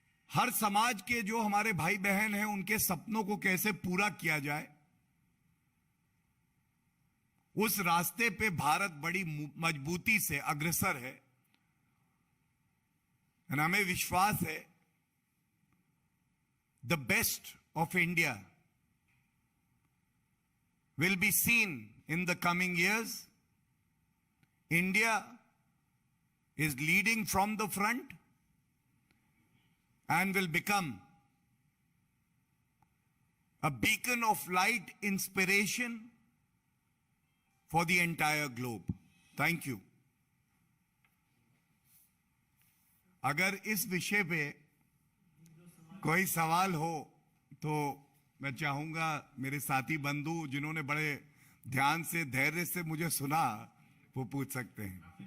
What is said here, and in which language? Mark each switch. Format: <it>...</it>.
<hi>हर समाज के जो हमारे भाई बहन हैं उनके सपनों को कैसे पूरा किया जाए, उस रास्ते पे भारत बड़ी मजबूती से अग्रसर है। और हमें विश्वास है</hi> <en>The best of India will be seen in the coming years. India is leading from the front and will become a beacon of light, inspiration for the entire globe. Thank you.</en> <hi>अगर इस विषय पे कोई सवाल हो तो मैं चाहूंगा मेरे साथी बंधु जिन्होंने बड़े ध्यान से धैर्य से मुझे सुना वो पूछ सकते हैं।</hi>